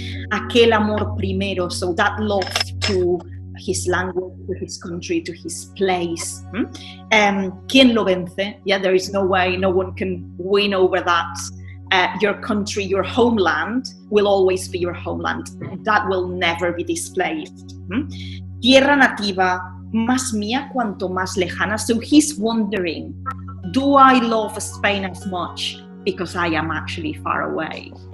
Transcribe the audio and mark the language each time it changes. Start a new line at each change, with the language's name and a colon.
Spanish: Aquel amor primero,
English: so that love to his language, to his country, to his place.
Spanish: ¿Quién lo vence?
English: Yeah, there is no way, no one can win over that. Your country, your homeland, will always be your homeland. That will never be displaced.
Spanish: Tierra nativa, más mía cuanto más lejana.
English: So he's wondering, do I love Spain as much because I am actually far away?